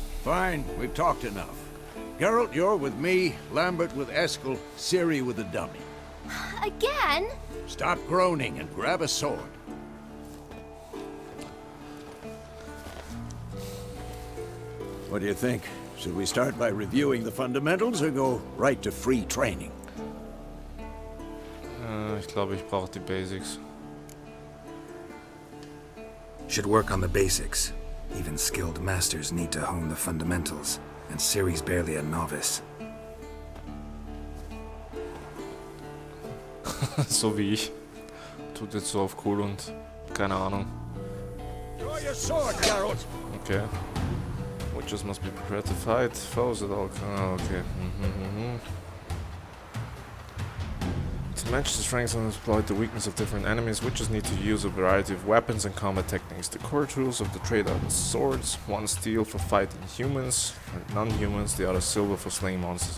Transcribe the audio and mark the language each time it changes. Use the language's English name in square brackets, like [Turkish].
[English] Fine, we've talked enough. Geralt, you're with me, Lambert with Eskel, Ciri with the dummy. Again? Stop groaning and grab a sword. What do you think? Should we start by reviewing the fundamentals or go right to free training? [German] Ich glaube, ich brauche die Basics. [English] Should work on the basics. Even skilled masters need to hone the fundamentals, and Ciri's barely a novice. [German] So wie ich. Tut jetzt so auf cool und keine Ahnung. [English] Draw your sword, Geralt! Okay. Witches must be prepared to fight foes at all. Okay. To match the strengths and exploit the weakness of different enemies, witches need to use a variety of weapons and combat techniques. The core tools of the trade are the swords, one steel for fighting humans, and non-humans, the other silver for slaying monsters.